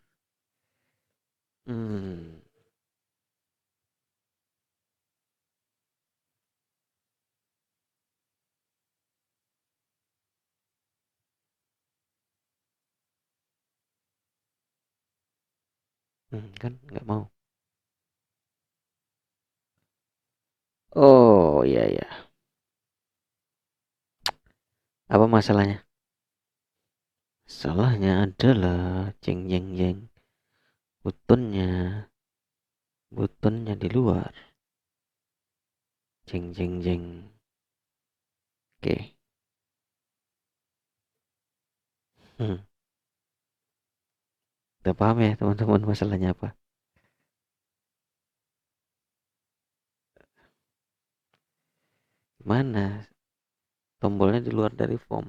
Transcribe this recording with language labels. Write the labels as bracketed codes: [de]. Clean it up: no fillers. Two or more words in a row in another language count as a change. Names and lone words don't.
[id] Hmm, kan nggak mau. Oh iya ya. Apa masalahnya? Salahnya adalah jeng jeng jeng. Butonnya, butonnya di luar. Jeng jeng jeng. Oke. Hmm. Udah paham ya teman-teman masalahnya apa? Mana tombolnya di luar dari form?